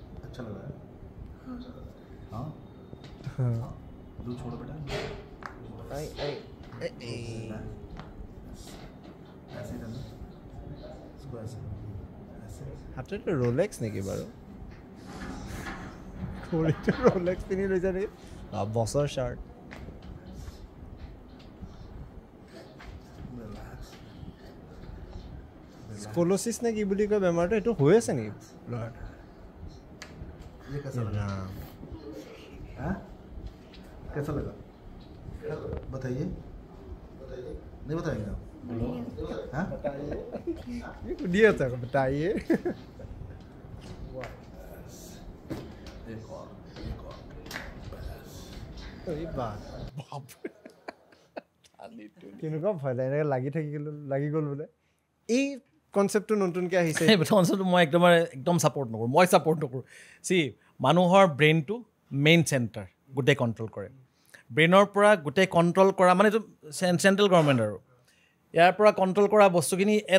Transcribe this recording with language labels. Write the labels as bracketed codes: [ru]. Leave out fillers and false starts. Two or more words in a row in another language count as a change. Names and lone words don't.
[hi] अच्छा लग रहा है हाँ दूध छोड़ो बेटा ऐसे करना इसको ऐसे [as] হাতত ৰোলেক্স নেকি বাৰু ঘড়ীটো ৰোলেক্স পিন্ধি লৈছা নেকি বছৰ [en] short scoliosis [as] নে কি বুলি কয় বেমাৰটো এইটো হৈ আছে নেকি ল'ৰাৰ [hi] ये कैसा लगा हाँ कैसा लगा बताइए नहीं बताएंगे हाँ सुनिए था बताइए एक और [as] এই বাপ কেনেকুৱা ভয় লাগে এনেকৈ লাগি গ'ল বোলে এই কনচেপ্টটো নতুনকৈ আহিছে এই কনচেপ্টটো মই একদম ছাপৰ্ট নকৰোঁ মই ছাপৰ্ট নকৰোঁ চি মানুহৰ ব্ৰেইনটো [en] main center [as] গোটেই কণ্ট্ৰল কৰে ব্ৰেইনৰ পৰা গোটেই কণ্ট্ৰল কৰা মানে এইটো [en] central government [as] আৰু ইয়াৰ পৰা কণ্ট্ৰল কৰা বস্তুখিনি